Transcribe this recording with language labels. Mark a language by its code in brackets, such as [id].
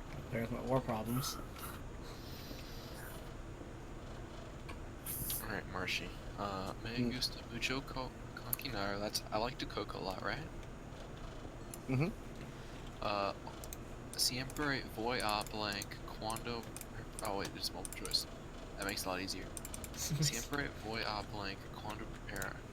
[en] There's my ore problems. [es] Marshy. Me gusta mucho cocinar. [en] That's I like to cook a lot, right? Mhm. [es] Siempre voy a blank cuando. [en] Oh wait, there's multiple choice. That makes it a lot easier. [es] Siempre voy a blank cuando preparo